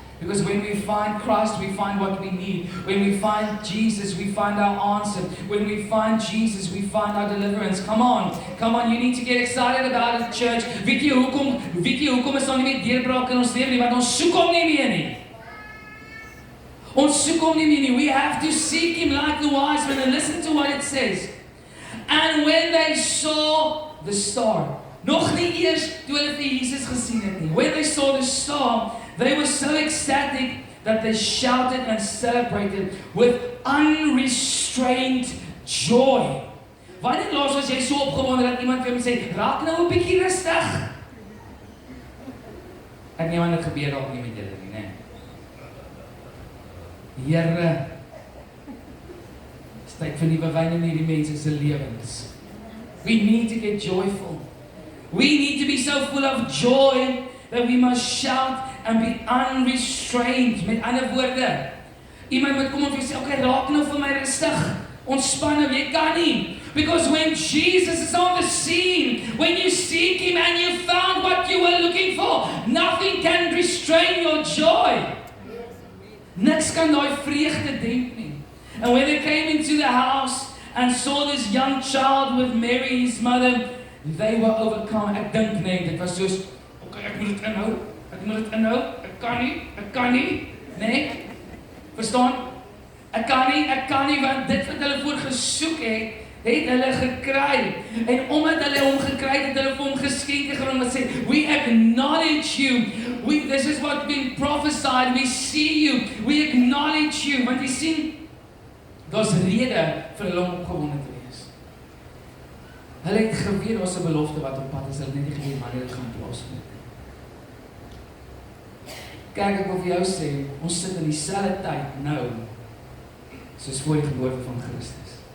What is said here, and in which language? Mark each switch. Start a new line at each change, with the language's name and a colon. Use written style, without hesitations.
English: Because when we find Christ, we find what we need. When we find Jesus, we find our answer. When we find Jesus, we find our deliverance. Come on, you need to get excited about it, church.
Afrikaans: Weet jy hoekom is daar nie meer deurbraak in ons lewe nie, want ons soek hom nie meer nie. Ons soek hom nie meer nie.
English: We have to seek him like the wise men, and listen to what it says. And when they saw the star,
Afrikaans: nog nie eers toe hulle vir Jesus gesien het nie.
English: When they saw the star, they were so ecstatic that they shouted and celebrated with unrestrained joy.
Afrikaans: Wanneer laas was jy so opgewonde dat iemand vir hom sê, raak nou 'n bietjie rustig? Ek nie wanneer dit gebeur dalk nie met julle nie, né? Here, tyd vir nuwe wyn in hierdie mense se lewens.
English: We need to get joyful. We need to be so full of joy that we must shout and be unrestrained.
Afrikaans: Met ander woorde, iemand moet kom en sê, okay, raak nou vir my rustig. Ontspan nou, jy kan nie.
English: Because when Jesus is on the scene, when you seek him and you found what you were looking for, nothing can restrain your joy.
Afrikaans: Niks kan daai vreugde demp nie.
English: And when they came into the house and saw this young child with Mary, his mother, they were overcome.
Afrikaans: Ek dink nee, dit was soos, okay, ek moet dit inhou, ek kan nie, nee, verstaan? Ek kan nie, want dit wat hulle voor gesoek het hulle gekry. En omdat hulle hom gekry het hulle vir hom geskenke gebring wat sê,
English: we acknowledge you. This is what been prophesied. We see you. We acknowledge you.
Afrikaans: Want jy sien, daar's rede vir hulle om opgewonde te wees. Hulle het geweet daar's 'n belofte wat op pad is, hulle het net nie geweet wanneer dit gaan plaasvind. Kyk, ek wil vir jou sê, ons sit in dieselfde tyd nou soos voor die geboorte van Christus.